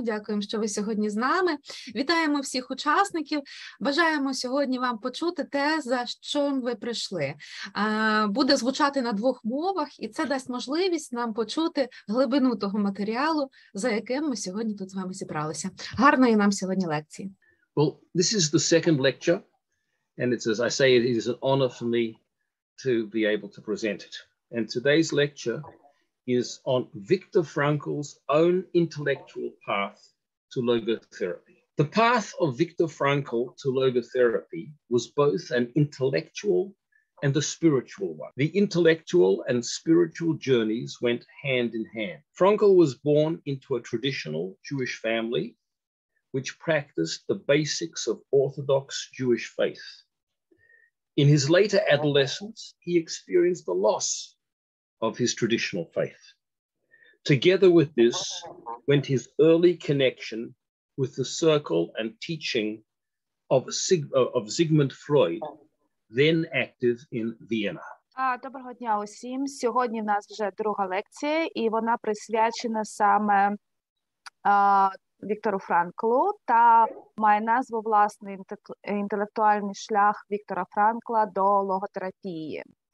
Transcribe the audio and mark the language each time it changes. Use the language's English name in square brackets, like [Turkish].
[Ukrainian] Дякуємо, що ви сьогодні з нами. Вітаємо всіх учасників. Бажаємо сьогодні вам почути те, за що ви прийшли. Буде звучати на двох мовах, і це дасть можливість нам почути глибину того матеріалу, за яким ми сьогодні тут з вами зібралися. Гарної нам сьогодні лекції. [English] Well, this is the second lecture, and it's, as I say, it is an honor for me to be able to present it. And today's lecture is on Viktor Frankl's own intellectual path to logotherapy. The path of Viktor Frankl to logotherapy was both an intellectual and the spiritual one. The intellectual and spiritual journeys went hand in hand. Frankl was born into a traditional Jewish family which practiced the basics of Orthodox Jewish faith. In his later adolescence, he experienced the loss of his traditional faith. Together with this went his early connection with the circle and teaching of Sigmund Freud, then active in Vienna. [Ukrainian] Доброго дня усім. Сьогодні в нас вже друга лекція, і вона присвячена саме Віктору Франклу та має назву «Власний інтелектуальний шлях Віктора Франкла до логотерапії».